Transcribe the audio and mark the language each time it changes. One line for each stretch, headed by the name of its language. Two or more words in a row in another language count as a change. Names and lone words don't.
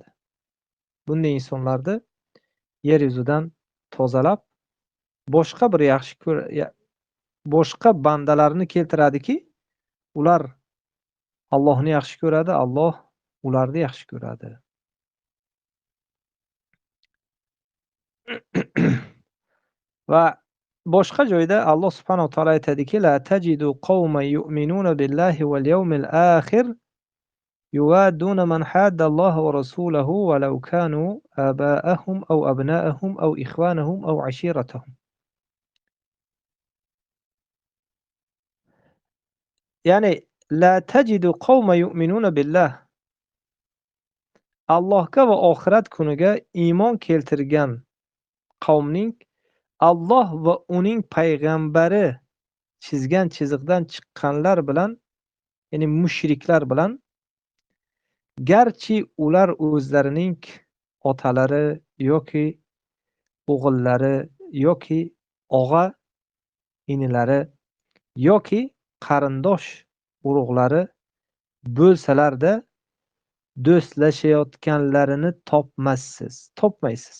Uzbek: Bunday insonlarni yer yuzidan tozalab, boshqa bir boshqa bandalarni keltiradiki, ular Allohni yaxshi ko'radi, Alloh ularni yaxshi ko'radi. Va boshqa joyda Alloh
Arabic: سبحانه وتعالى
Uzbek: aytadiki:
Arabic: "لا تجد قوما يؤمنون بالله واليوم الآخر يوادون من حاد الله ورسوله ولو كانوا آباءهم أو أبناءهم أو إخوانهم أو عشيرتهم." يعني لا تجد قوما يؤمنون بالله,
Uzbek: Allohga va oxirat kuniga iymon keltirgan qavmning Alloh va uning payg'ambari chizgan chiziqdan chiqqanlar bilan, ya'ni mushriklar bilan, garchi ular o'zlarining otalari yoki o'g'illari yoki og'a inilari yoki qarindosh urug'lari bo'lsalarda do'stlashayotganlarini topmaysiz.